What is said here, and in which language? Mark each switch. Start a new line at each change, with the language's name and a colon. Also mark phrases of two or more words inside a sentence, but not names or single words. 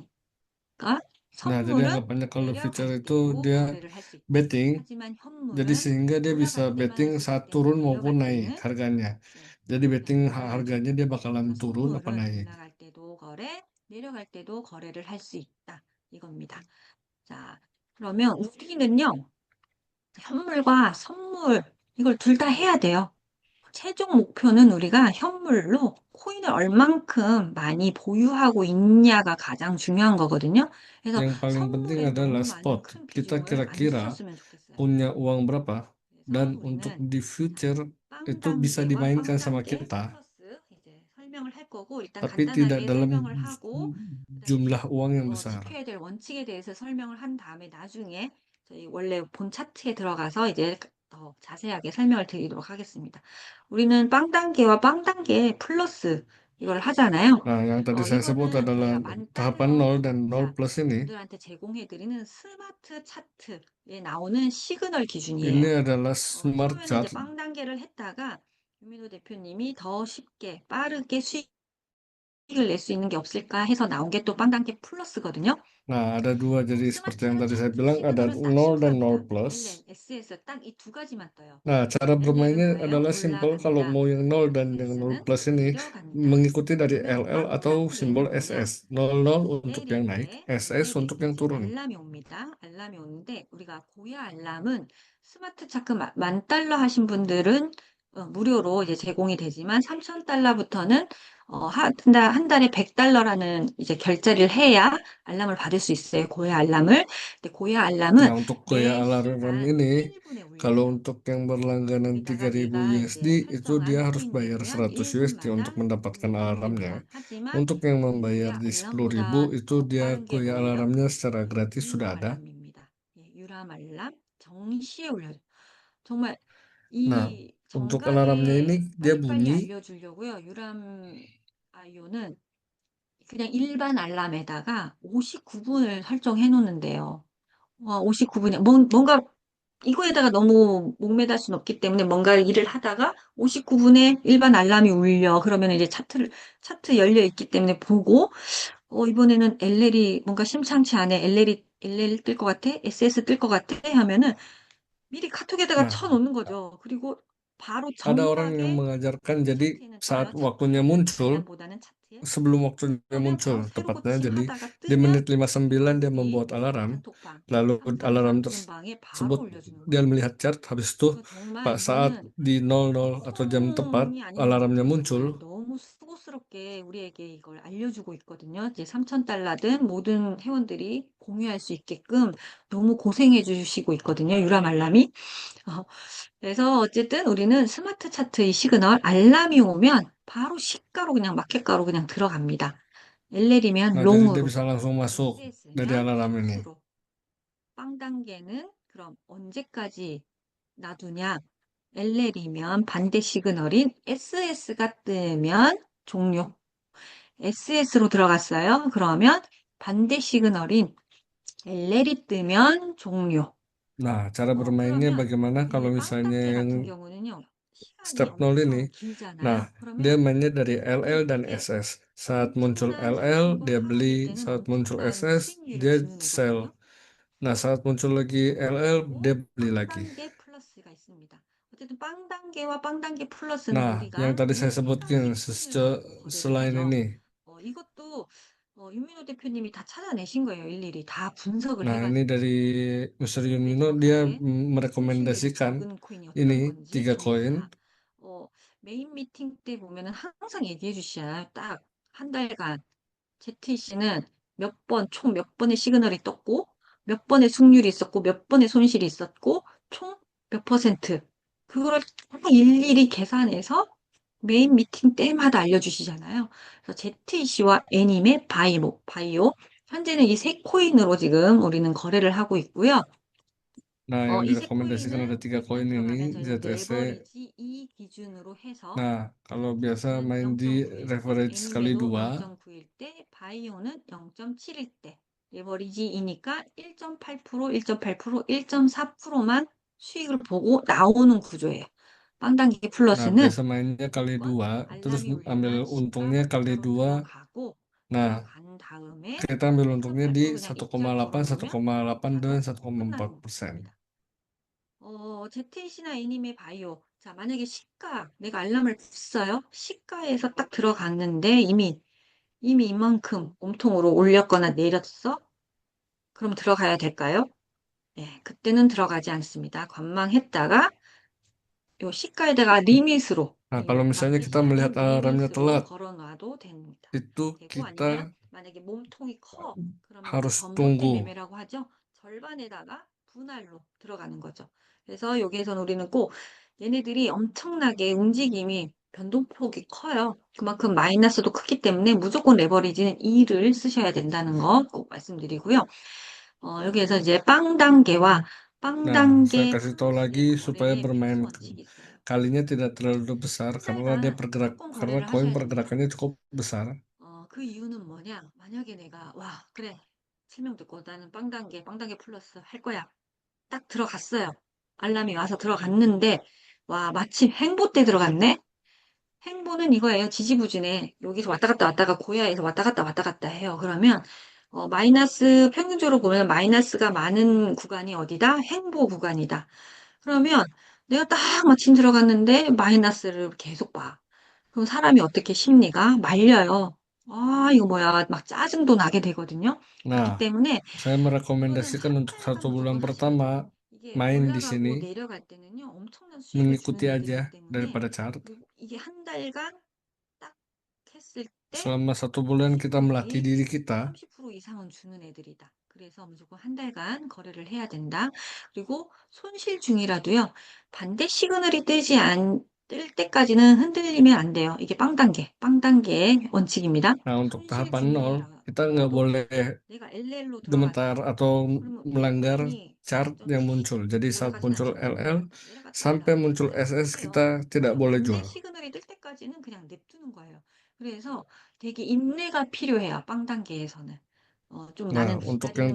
Korean: 그러니까
Indonesian: Nah, jadi
Korean: 선물은
Indonesian: anggapannya kalau
Korean: 내려갈
Indonesian: future itu
Korean: 때도
Indonesian: dia
Korean: 거래를 할 수 있다.
Indonesian: betting,
Korean: 하지만
Indonesian: jadi
Korean: 현물은
Indonesian: sehingga dia bisa
Korean: 올라갈 때만 할
Indonesian: betting
Korean: 수 있기
Indonesian: saat
Korean: 때문에
Indonesian: turun maupun
Korean: 내려갈
Indonesian: naik
Korean: 때는
Indonesian: harganya.
Korean: 네,
Indonesian: Jadi
Korean: 거래가
Indonesian: betting
Korean: 된다.
Indonesian: harganya dia bakalan
Korean: 그러니까
Indonesian: turun apa
Korean: 선물은
Indonesian: naik.
Korean: 올라갈 때도 거래, 내려갈 때도 거래를 할 수 있다. 이겁니다. 자, 그러면 우리는요, 현물과 선물, 이걸 둘 다 해야 돼요. 최종 목표는 우리가 현물로 코인을 얼만큼 많이 보유하고 있냐가 가장 중요한 거거든요. 그래서
Indonesian: Yang paling penting
Korean: 선물에
Indonesian: adalah
Korean: 너무 많은
Indonesian: spot.
Korean: 큰
Indonesian: Kita
Korean: 비중을 안
Indonesian: kira-kira
Korean: 쏟았으면 좋겠어요.
Indonesian: punya uang berapa dan
Korean: 그래서
Indonesian: untuk
Korean: 우리는
Indonesian: di
Korean: 자,
Indonesian: future itu bisa
Korean: 빵단계와
Indonesian: dimainkan sama
Korean: 빵단계
Indonesian: kita,
Korean: 플러스 이제 설명을 할 거고 일단
Indonesian: tapi tidak
Korean: 간단하게
Indonesian: dalam
Korean: 설명을 하고 그다음에
Indonesian: jumlah uang yang besar.
Korean: 지켜야 될 원칙에 대해서 설명을 한 다음에 나중에 저희 원래 본 차트에 들어가서 이제 더 자세하게 설명을 드리도록 하겠습니다. 우리는 빵단계와 빵단계 플러스 이걸 하잖아요.
Indonesian: Nah, yang tadi saya sebut
Korean: 이거는
Indonesian: adalah
Korean: 저희가 만
Indonesian: tahapan
Korean: 달러
Indonesian: 0 dan 0
Korean: 이상
Indonesian: plus ini.
Korean: 분들한테 제공해드리는 스마트 차트에 나오는 시그널
Indonesian: Ini
Korean: 기준이에요.
Indonesian: adalah smart
Korean: 처음에는 이제
Indonesian: chart.
Korean: 빵 단계를 했다가 유민호 대표님이 더 쉽게 빠르게 수익을 낼 수 있는 게 없을까 해서 나온 게 또 빵 단계 플러스거든요.
Indonesian: Nah, ada dua. Jadi seperti yang
Korean: 스마트
Indonesian: tadi saya
Korean: 차트
Indonesian: bilang ada
Korean: 시그널은 딱
Indonesian: 0 dan 0
Korean: 심플합니다.
Indonesian: plus.
Korean: LN, SS 딱 이 두 가지만 떠요.
Indonesian: Nah, cara
Korean: LL은
Indonesian: bermainnya
Korean: 뭐예요?
Indonesian: adalah simple. Kalau
Korean: 올라간다.
Indonesian: mau yang 0 dan yang 0
Korean: SS는
Indonesian: plus ini
Korean: 내려간다.
Indonesian: mengikuti dari
Korean: 그러면
Indonesian: LL
Korean: 빵
Indonesian: atau simbol
Korean: 단계는
Indonesian: SS.
Korean: 뭐냐?
Indonesian: 00 untuk yang
Korean: 내릴
Indonesian: naik,
Korean: 때
Indonesian: SS untuk yang
Korean: 메시지
Indonesian: turun.
Korean: 알람이 옵니다. 알람이 오는데 우리가 고야 알람은 스마트 차트 만 달러 하신 분들은 무료로 이제 제공이 되지만 3,000달러부터는 한 달에 100달러라는 이제 결제를 해야 알람을 받을 수 있어요. 고야 알람을. 근데 고야 알람은
Indonesian: Nah, untuk gaya
Korean: 매
Indonesian: alarm
Korean: 시간
Indonesian: ini,
Korean: 1분에
Indonesian: kalau
Korean: 울려요.
Indonesian: untuk yang berlangganan
Korean: 거기다가
Indonesian: 3000
Korean: 내가
Indonesian: USD,
Korean: 이제
Indonesian: itu dia
Korean: 설정한
Indonesian: harus
Korean: 코인
Indonesian: bayar
Korean: 내기면
Indonesian: 100 USD untuk
Korean: 1분마다
Indonesian: mendapatkan alarmnya.
Korean: 울립니다. 하지만
Indonesian: Untuk yang membayar
Korean: 고야
Indonesian: di 10.000,
Korean: 알람보다
Indonesian: itu
Korean: 더
Indonesian: dia
Korean: 빠른 게
Indonesian: gaya
Korean: 뭐예요?
Indonesian: alarmnya secara gratis sudah
Korean: 유람
Indonesian: ada.
Korean: 알람입니다. 예, 유람 알람 정시에 울려요. 정말
Indonesian: Nah,
Korean: 이
Indonesian: untuk alarmnya ini
Korean: 정각에
Indonesian: dia
Korean: 빨리빨리
Indonesian: bunyi.
Korean: 알려주려고요. 유람 아이오는 그냥 일반 알람에다가 59분을 설정해 놓는데요. 와, 59분이 뭔가 이거에다가 너무 목매달 수는 없기 때문에 뭔가 일을 하다가 59분에 일반 알람이 울려. 그러면 이제 차트 열려 있기 때문에 보고, 이번에는 LL이 뭔가 심상치 않네. LL 뜰 것 같아? SS 뜰 것 같아? 하면은 미리 카톡에다가
Indonesian: Nah,
Korean: 쳐놓는 거죠. 그리고 바로
Indonesian: ada orang yang
Korean: 정각에
Indonesian: mengajarkan
Korean: 이
Indonesian: jadi
Korean: 차트에는
Indonesian: saat
Korean: 떠요.
Indonesian: waktunya
Korean: 차트에는
Indonesian: muncul,
Korean: 알람보다는 차트에.
Indonesian: sebelum waktunya
Korean: 그러면
Indonesian: muncul
Korean: 바로 새로
Indonesian: tepatnya, jadi
Korean: 고침하다가
Indonesian: di
Korean: 뜨면
Indonesian: menit 59 dia
Korean: 우리
Indonesian: membuat alarm,
Korean: 단톡방,
Indonesian: lalu alarm
Korean: 3339번 방에 바로
Indonesian: tersebut
Korean: 올려주는
Indonesian: dia
Korean: 거예요.
Indonesian: melihat chart, habis itu
Korean: 그래서 정말
Indonesian: Pak saat
Korean: 이거는
Indonesian: di 00 atau jam tepat
Korean: 코인이
Indonesian: alarmnya
Korean: 아닌데도
Indonesian: muncul.
Korean: 정말 너무 수고스럽게 우리에게 이걸 알려주고 있거든요. 이제 3,000달러든 모든 회원들이 공유할 수 있게끔 너무 고생해 주시고 있거든요. 유람 알람이. 어, 그래서 어쨌든 우리는 스마트 차트의 시그널 알람이 오면 바로 시가로 그냥 마켓가로 그냥 들어갑니다. LL이면
Indonesian: Nah, jadi dia
Korean: 롱으로,
Indonesian: bisa langsung masuk dari
Korean: SS면
Indonesian: alarm ini.
Korean: 숏으로, 빵 단계는 그럼 언제까지 놔두냐? LL이면 반대 시그널인 SS가 뜨면 종료. SS로 들어갔어요. 그러면 반대 시그널인 LL이 뜨면 종료.
Indonesian: Nah, cara bermainnya
Korean: 그러면
Indonesian: bagaimana kalau
Korean: 이 빵
Indonesian: misalnya
Korean: 단계
Indonesian: yang
Korean: 같은 경우는요. 시간이
Indonesian: step 0 ini?
Korean: 엄청
Indonesian: Nah,
Korean: 길잖아요.
Indonesian: dia
Korean: 그러면
Indonesian: mainnya dari LL dan
Korean: 이때
Indonesian: SS. Saat muncul
Korean: 엄청난
Indonesian: LL,
Korean: 상승과
Indonesian: dia beli.
Korean: 하락일 때는
Indonesian: Saat muncul
Korean: 엄청난
Indonesian: SS,
Korean: 수익률을
Indonesian: dia
Korean: 주는
Indonesian: sell.
Korean: 거거든요.
Indonesian: Nah, saat muncul lagi LL, dia
Korean: 그리고
Indonesian: beli
Korean: 빵
Indonesian: lagi.
Korean: 단계 플러스가 있습니다. 어쨌든 빵 단계와 빵 단계 플러스는
Indonesian: Nah, yang
Korean: 우리가
Indonesian: tadi saya
Korean: 이 세
Indonesian: sebutkan
Korean: 가지 코인을 거래를
Indonesian: selain
Korean: 하죠.
Indonesian: ini.
Korean: 이것도 윤민호 대표님이 다 찾아내신 거예요. 일일이 다 분석을
Indonesian: Nah, ini
Korean: 해가지고
Indonesian: dari Mr.
Korean: 어떻게
Indonesian: Yunino, dia
Korean: 정확하게 손실률이
Indonesian: merekomendasikan
Korean: 적은 코인이
Indonesian: ini
Korean: 어떤 건지
Indonesian: 3 koin.
Korean: 다 메인 미팅 때 보면은 항상 얘기해 주시잖아요. 딱 한 달간 ZTC는 총 몇 번의 시그널이 떴고 몇 번의 승률이 있었고 몇 번의 손실이 있었고 총 몇 퍼센트. 그거를 다 일일이 계산해서 메인 미팅 때마다 알려주시잖아요. 그래서 ZEC와 애님의 바이오. 현재는 이 세 코인으로 지금 우리는 거래를 하고 있고요.
Indonesian: Nah, yang
Korean: 이 세
Indonesian: direkomendasikan ada
Korean: 코인은
Indonesian: tiga
Korean: 일단
Indonesian: koin ini,
Korean: 들어가면서
Indonesian: ZSC.
Korean: 레버리지 2 기준으로 해서
Indonesian: Nah, kalau biasa
Korean: ZEC는
Indonesian: main di
Korean: 0.9일 때,
Indonesian: leverage kali
Korean: 애니메도
Indonesian: dua,
Korean: 0.9일 때, 바이오는 0.7일 때, 레버리지 2니까 1.8%, 1.8%, 1.4%만 수익을 보고 나오는 구조예요. 빵단기
Indonesian: nah
Korean: 플러스는
Indonesian: biasa mainnya kali
Korean: 무조건
Indonesian: dua, terus
Korean: 알람이
Indonesian: ambil
Korean: 울리면
Indonesian: untungnya
Korean: 시가
Indonesian: kali
Korean: 바로
Indonesian: dua.
Korean: 들어가고
Indonesian: Nah,
Korean: 들어간 다음에
Indonesian: kita ambil untungnya di
Korean: 1.8% 그냥 입장
Indonesian: 1,8,
Korean: 걸어놓으면
Indonesian: 1,8 dan
Korean: 거기다가 끝나는
Indonesian: 1,4%.
Korean: 겁니다. ZTC나 애니메 바이오. 자, 만약에 시가, 내가 알람을 줬어요. 시가에서 딱 들어갔는데 이미 이만큼 몸통으로 올렸거나 내렸어? 그럼 들어가야 될까요? 네, 그때는 들어가지 않습니다. 관망했다가 요 시가에다가 리밋으로
Indonesian: Nah, kalau
Korean: 이
Indonesian: misalnya kita
Korean: 마켓이
Indonesian: melihat
Korean: 아닌
Indonesian: alarmnya
Korean: 리밋으로
Indonesian: telat,
Korean: 걸어놔도 됩니다.
Indonesian: itu
Korean: 되고
Indonesian: kita
Korean: 아니면 만약에 몸통이 커 그러면 이제
Indonesian: harus
Korean: 전봇대
Indonesian: tunggu.
Korean: 매매라고 하죠. 절반에다가 분할로 들어가는 거죠. 그래서 여기에서는 우리는 꼭 얘네들이 엄청나게 움직임이 변동폭이 커요. 그만큼 마이너스도 크기 때문에 무조건 레버리지는 2를 쓰셔야 된다는 거 꼭 말씀드리고요. 여기에서 이제 빵
Indonesian: Nah, saya
Korean: 단계
Indonesian: kasih tahu lagi
Korean: 플러스의
Indonesian: supaya
Korean: 거래의 필수
Indonesian: bermain
Korean: 원칙이 있어요.
Indonesian: kalinya tidak terlalu besar
Korean: 한
Indonesian: karena dia
Korean: 달간
Indonesian: bergerak
Korean: 무조건
Indonesian: karena
Korean: 거래를
Indonesian: koin
Korean: 하셔야 됩니다.
Indonesian: pergerakannya cukup besar.
Korean: 그 이유는 뭐냐? 만약에 내가, 와, 그래. 설명 듣고 나는 빵 단계 플러스 할 거야. 딱 들어갔어요. 알람이 와서 들어갔는데, 와, 마침 행보 때 들어갔네? 행보는 이거예요. 지지부진해. 여기서 왔다 갔다 고야에서 왔다 갔다 해요. 그러면, 마이너스, 평균적으로 보면 마이너스가 많은 구간이 어디다? 행보 구간이다. 그러면 내가 딱 마침 들어갔는데 마이너스를 계속 봐. 그럼 사람이 어떻게 심리가 말려요. 아, 이거 뭐야. 막 짜증도 나게 되거든요.
Indonesian: Nah,
Korean: 그렇기 때문에
Indonesian: saya
Korean: 이거는
Indonesian: merekomendasikan
Korean: 한
Indonesian: untuk satu
Korean: 달간
Indonesian: bulan
Korean: 무조건 하셔야
Indonesian: pertama
Korean: 돼요. 이게
Indonesian: main di sini,
Korean: 올라가고 내려갈 때는요, 엄청난 수익을
Indonesian: mengikuti
Korean: 주는
Indonesian: aja
Korean: 애들이기 때문에
Indonesian: daripada chart.
Korean: 이게 한 달간 딱 했을 때
Indonesian: Selama 1 bulan kita melatih
Korean: 수익률이
Indonesian: diri kita.
Korean: 30% 이상은 주는 애들이다. 그래서 무조건 한 달간 거래를 해야 된다. 그리고 손실 중이라도요, 반대 시그널이 뜰 때까지는 흔들리면 안 돼요. 이게 빵 단계의 원칙입니다.
Indonesian: Nah, untuk
Korean: 손실
Indonesian: tahapan nol, kita nggak
Korean: 중이라도
Indonesian: boleh
Korean: 내가 LL로
Indonesian: gemetar
Korean: 들어갔어.
Indonesian: atau
Korean: 그러면
Indonesian: melanggar
Korean: L코인이
Indonesian: chart yang muncul. Jadi saat
Korean: 올라가진
Indonesian: muncul
Korean: 않죠.
Indonesian: LL
Korean: 내려갔다
Indonesian: sampai
Korean: 올라갔다
Indonesian: muncul
Korean: 내려갔다
Indonesian: SS
Korean: 해요.
Indonesian: kita tidak
Korean: 그래서
Indonesian: boleh
Korean: 반대
Indonesian: jual.
Korean: 시그널이 뜰 때까지는 그냥 냅두는 거예요. 그래서 되게 인내가 필요해요. 빵 단계에서는. 좀
Indonesian: Nah,
Korean: 나는
Indonesian: untuk yang